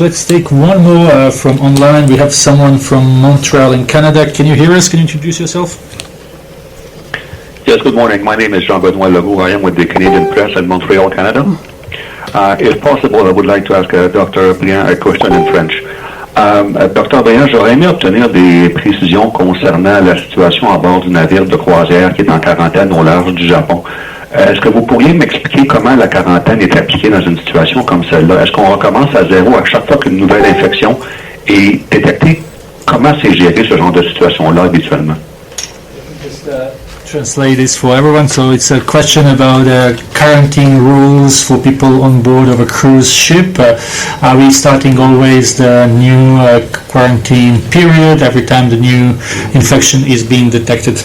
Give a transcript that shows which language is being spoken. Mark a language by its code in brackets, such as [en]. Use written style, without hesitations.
[en] Let's take one more from online. We have someone from Montreal in Canada. Can you hear us? Can you introduce yourself? Yes, good morning. My name is Jean-Benoit Legault. I am with the Canadian Press in Montreal, Canada. If possible, I would like to ask Dr. Briand a question in French. Dr. [fr] Briand, j'aurais aimé obtenir des précisions concernant la situation à bord du navire de croisière qui est en quarantaine au large du Japon. Est-ce que vous pourriez m'expliquer comment la quarantaine est appliquée dans une situation comme celle-là? Est-ce qu'on recommence à zéro à chaque fois qu'une nouvelle infection est détectée? Comment c'est géré ce genre de situation-là habituellement? [en] Just translate this for everyone. So it's a question about quarantine rules for people on board of a cruise ship. Are we starting always the new quarantine period every time the new infection is being detected?